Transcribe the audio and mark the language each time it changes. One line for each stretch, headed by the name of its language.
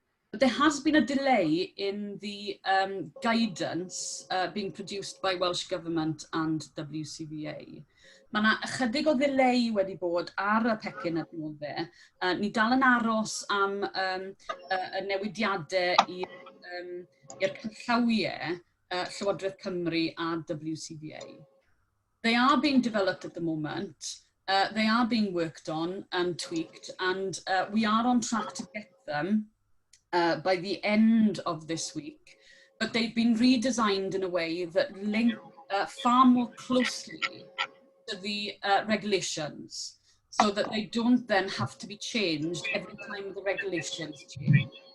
English: But there has been a delay in the guidance being produced by Welsh Government and WCVA.
Welsh: Mae yna ychydig o ddilei wedi bod ar y pecyn adnoddau. Ni dal yn aros am y newidiadau i'r cynllawiau Llywodraeth Cymru a WCVA.
English: They are being developed at the moment. They are being worked on and tweaked, and we are on track to get them by the end of this week. But they've been redesigned in a way that link far more closely to the regulations, so that they don't then have to be changed every time the regulations change.